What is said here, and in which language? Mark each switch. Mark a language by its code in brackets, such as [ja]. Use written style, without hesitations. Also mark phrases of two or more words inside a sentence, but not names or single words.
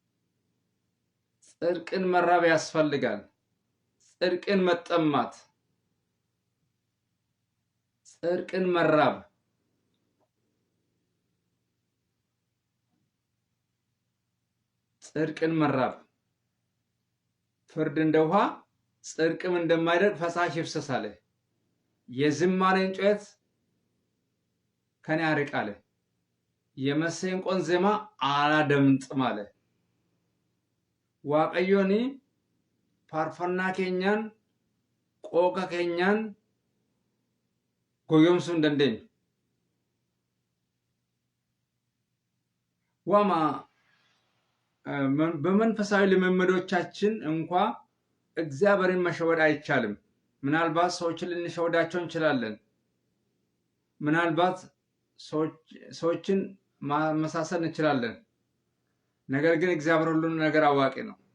[am] ጽድቅን መራብ ያስፈልጋል። ጽድቅን መጠማት፣ ጽድቅን መራብ፣ ጽድቅን መራብ። ፍርድ እንደ ውሃ ጽድቅም እንደማይደርቅ ፈሳሽ ይፍሰስ አለ። የዝማሬን ጩኸት ከኔ አርቅ አለ። የመሰንቆን ዜማ አላደምጥም አለ። [om] waaqayyoon faarfannaa keenyaan qooqa keenyaan goyoomsuu hin dandeenyu. [am] ዋማ በመንፈሳዊ ልምምዶቻችን እንኳ እግዚአብሔርን መሸወድ አይቻልም። ምናልባት ሰዎችን ልንሸወዳቸው እንችላለን። ምናልባት ሰዎችን ማመሳሰል እንችላለን። ነገር ግን እግዚአብሔር ሁሉን ነገር አዋቂ ነው።